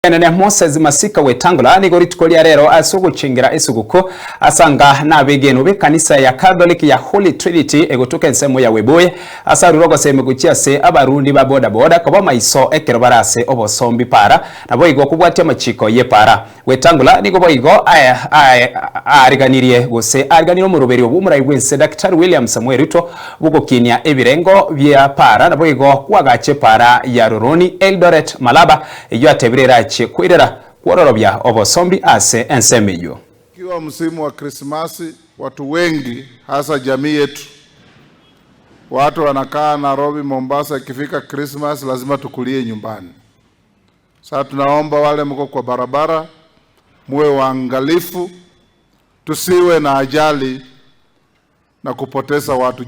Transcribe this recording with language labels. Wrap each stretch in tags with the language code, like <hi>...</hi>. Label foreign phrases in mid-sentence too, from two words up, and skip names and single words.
<guz>Nene Moses Masika Wetangula ni goritikolia rero asuguchingira isuguko asanga na begeno be kanisa ya Catholic ya Holy Trinity egotuka ensemo ya Webuye asarurogo seme guchia se abarundi ba boda boda koba maiso ekero barase obosombi para nabo igo kubwatia machiko ye para Wetangula ni gobo igo ariganirie gose ariganiro mu ruberi obumurayi gwense Dr. William Samuel Ruto bugokinia ebirengo bya para nabo igo kwagache para ya Roroni Eldoret Malaba iyo atebirera kwirera kwororobya obosombi ase ensemeyo.</guz> <sw>Kiwa msimu wa Krismasi, watu wengi hasa jamii yetu, watu wanakaa Nairobi, Mombasa, ikifika Christmas lazima tukulie nyumbani. Sasa tunaomba wale mko kwa barabara muwe waangalifu, tusiwe na ajali na kupoteza watu.</sw>